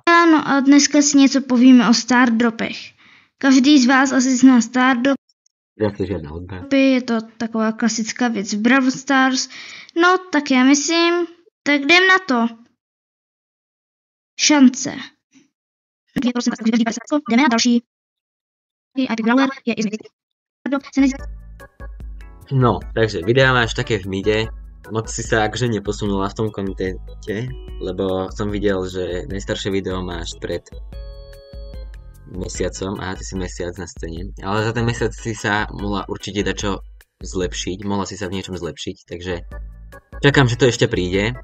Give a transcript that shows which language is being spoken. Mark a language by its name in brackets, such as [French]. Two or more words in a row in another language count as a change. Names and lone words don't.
[Czech] Ano, a dneska si něco povíme o Star Dropech. Každý z vás asi zná Star Dropy, [Slovak] Zase žiadna hudba. [Czech] je to taková klasická věc v Brawl Stars. No, tak já myslím, tak jdem na to. Šance. Jdeme na další. Brawler je [Slovak] No, takže videa máš také v mide. Moc si sa akože neposunula v tom kontente, lebo som videl, že najstaršie video máš pred mesiacom. Aha, ty si mesiac na scéne. Ale za ten mesiac si sa mohla určite dať čo zlepšiť, mohla si sa v niečom zlepšiť, takže čakám, že to ešte príde.